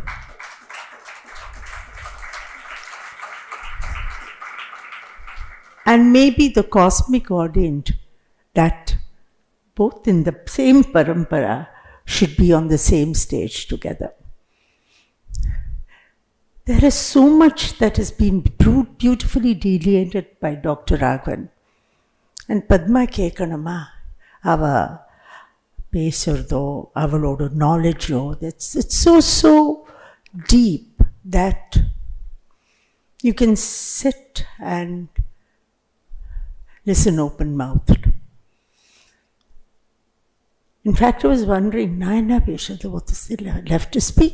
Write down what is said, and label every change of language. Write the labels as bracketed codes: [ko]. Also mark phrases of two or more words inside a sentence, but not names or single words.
[en] And maybe the cosmic ordained that both in the same parampara should be on the same stage together. There is so much that has been beautifully delineated by Dr. Raghavan. And Padma Kekanama, [ta] அவ பேசுறது, அவளோட [en] knowledge, it's so deep that you can sit and listen open-mouthed. In fact, I was wondering, Naina Peshada, what is left to speak?